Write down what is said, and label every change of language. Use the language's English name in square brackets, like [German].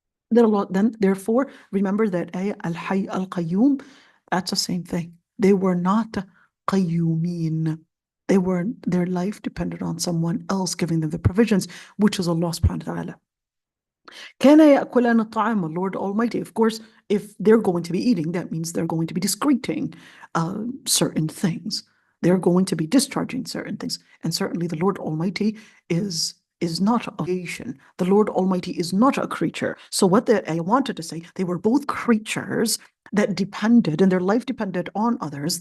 [English] Then, therefore, remember that ayah, al-Hayy al-Qayyum, that's the same thing. They were not qayyumin. Their life depended on someone else giving them the provisions, which is Allah subhanahu wa ta'ala. [Arabic] كَانَ يَأْكُلَانِ الطَّعَامَ, [English] Lord Almighty. Of course, if they're going to be eating, that means they're going to be discreting certain things. They're going to be discharging certain things. And certainly the Lord Almighty is not a creation. The Lord Almighty is not a creature. So what I wanted to say, they were both creatures that depended, and their life depended on others.